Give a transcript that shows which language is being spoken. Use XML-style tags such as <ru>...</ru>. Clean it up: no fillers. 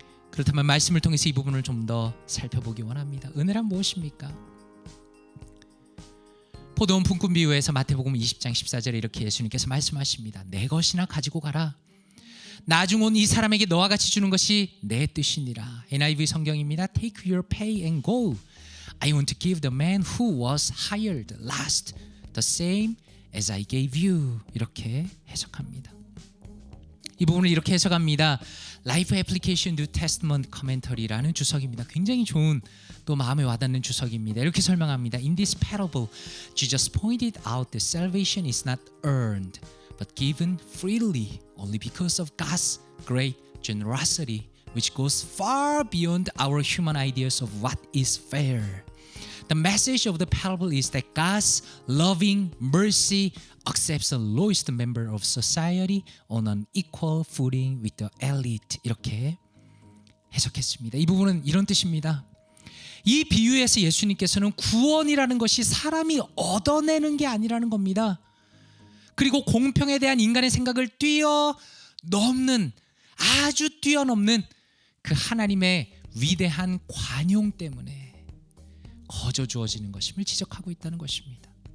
<ko>그렇다면 말씀을 통해서 이 부분을 좀 더 살펴보기 원합니다. 은혜란 무엇입니까? 포도원 품꾼 비유에서 마태복음 20장 14절에 이렇게 예수님께서 말씀하십니다. 내 것이나 가지고 가라. 나중 온 이 사람에게 너와 같이 주는 것이 내 뜻이니라.</ko> <en>NIV</en> <ko>성경입니다.</ko> <en>Take your pay and go. I want to give the man who was hired last the same as I gave you.</en> <ko>이렇게 해석합니다. 이 부분을 이렇게 해석합니다. Life Application New Testament Commentary라는 주석입니다. 굉장히 좋은, 또 마음에 와닿는 주석입니다. 이렇게 설명합니다.</ko> <en>In this parable, Jesus pointed out that salvation is not earned, but given freely only because of God's great generosity, which goes far beyond our human ideas of what is fair. The message of the parable is that God's loving mercy accepts the lowest member of society on an equal footing with the elite.</en> <ko>이렇게 해석했습니다. 이 부분은 이런 뜻입니다. 이 비유에서 예수님께서는 구원이라는 것이 사람이 얻어내는 게 아니라는 겁니다. 그리고 공평에 대한 인간의 생각을 뛰어넘는, 아주 뛰어넘는 그 하나님의 위대한 관용 때문에 거저 주어지는 것임을 지적하고 있다는 것입니다.</ko>